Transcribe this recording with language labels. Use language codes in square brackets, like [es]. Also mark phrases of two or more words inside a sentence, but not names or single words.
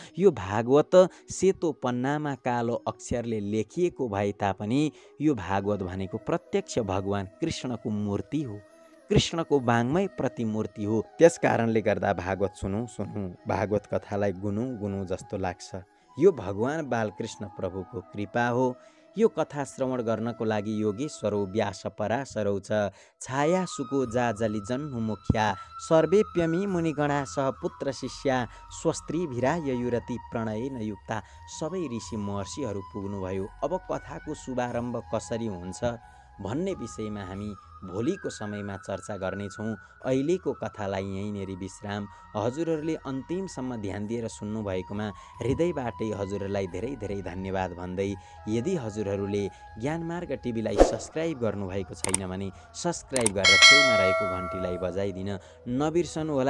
[ne] यो भागवत सेतो पन्नामा कालो अक्षरले लेखिएको भए तापनि यो भागवत भनेको प्रत्यक्ष भगवान कृष्णको मूर्ति हो, कृष्णको वाङ्मय प्रतिमूर्ति हो। त्यस कारणले गर्दा भागवत सुनौँ, भागवत कथालाई गुनौँ जस्तो लाग्छ। यो भगवान बालकृष्ण प्रभुको कृपा हो। यो कथा श्रवण गर्नको लागि [sa] योगेश्वरौ व्यास पराशरौ च छाया सुको जाजली जन्हु मुख्या सर्वेप्यमी मुनिगणा सह पुत्र शिष्या स्वस्त्रीभिरा ययुरति प्रणयेन युक्ता। [ne] सबै ऋषि महर्षिहरू पुग्नुभयो। अब कथाको शुभारम्भ कसरी हुन्छ भन्ने विषयमा हामी भोलिको समयमा चर्चा गर्नेछौँ। अहिलेको कथालाई यहीँनेरि विश्राम। हजुरहरूले अन्तिमसम्म ध्यान दिएर सुन्नुभएकोमा हृदयबाटै हजुरहरूलाई धेरै धेरै धन्यवाद भन्दै, यदि हजुरहरूले ज्ञानमार्ग टिभीलाई सब्सक्राइब गर्नुभएको छैन भने सब्सक्राइब गरेर छेउमा रहेको घन्टीलाई बजाइदिन नबिर्सनुहोला।